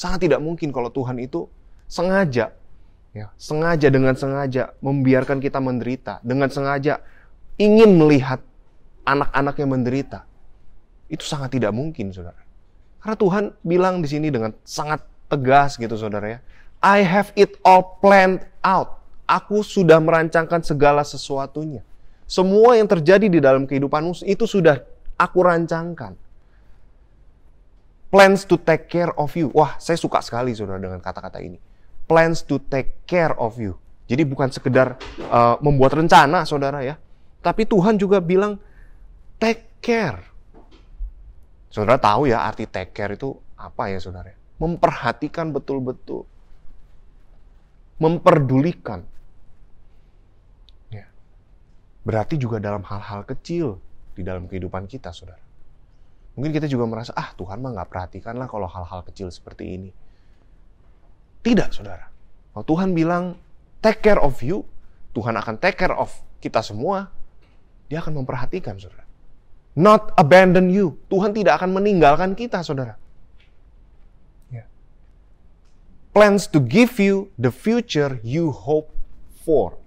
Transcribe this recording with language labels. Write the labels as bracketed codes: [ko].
[id] Sangat tidak mungkin kalau Tuhan itu sengaja, ya, dengan sengaja membiarkan kita menderita, dengan sengaja ingin melihat anak-anaknya menderita. Itu sangat tidak mungkin, saudara. Karena Tuhan bilang di sini dengan sangat tegas gitu, saudara ya. [en] I have it all planned out. [id] Aku sudah merancangkan segala sesuatunya. Semua yang terjadi di dalam kehidupanmu itu sudah aku rancangkan. [en] Plans to take care of you. [id] Wah, saya suka sekali, saudara, dengan kata-kata ini. [en] Plans to take care of you. [id] Jadi bukan sekedar membuat rencana, saudara ya. Tapi Tuhan juga bilang [en] take care. [id] Saudara tahu ya arti [en] take care [id] itu apa ya, saudara? Memperhatikan betul-betul. Memperdulikan. Ya. Berarti juga dalam hal-hal kecil di dalam kehidupan kita, saudara. Mungkin kita juga merasa, Tuhan mah nggak perhatikan lah kalau hal-hal kecil seperti ini. Tidak, saudara. Kalau Tuhan bilang [en] take care of you, [id] Tuhan akan [en] take care of [id] kita semua. Dia akan memperhatikan, saudara. [en] Not abandon you. [id] Tuhan tidak akan meninggalkan kita, saudara. [en] Yeah. Plans to give you the future you hope for.